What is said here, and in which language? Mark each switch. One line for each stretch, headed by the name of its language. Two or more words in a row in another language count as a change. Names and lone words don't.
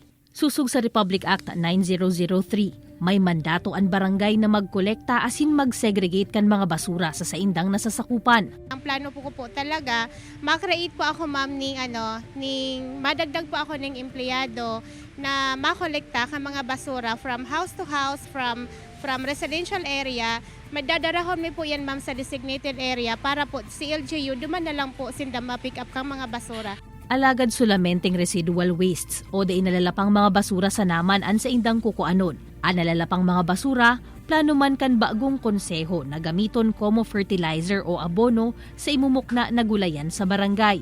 Bikol: Susug sa Republic Act 9003, may mandato ang barangay na magkolekta asin mag-segregate kan mga basura sa saindang nasasakupan. Ang plano po ko po talaga, makreate po ako ma'am madagdag po ako ng empleyado na makolekta kan mga basura
English: from house to house, from residential area.
Bikol: Madadarahon mi po yan ma'am sa
English: designated area
Bikol: para po si LGU duman na lang po sinda ma-pick up kang mga basura. Alagad sulamenting
English: residual wastes
Bikol: o di nalalapang mga basura sa naman an sa indang kukuanon. Ang nalalapang mga basura, plano man kan bagong konseho na gamiton como fertilizer o abono sa imumukna na gulayan sa barangay.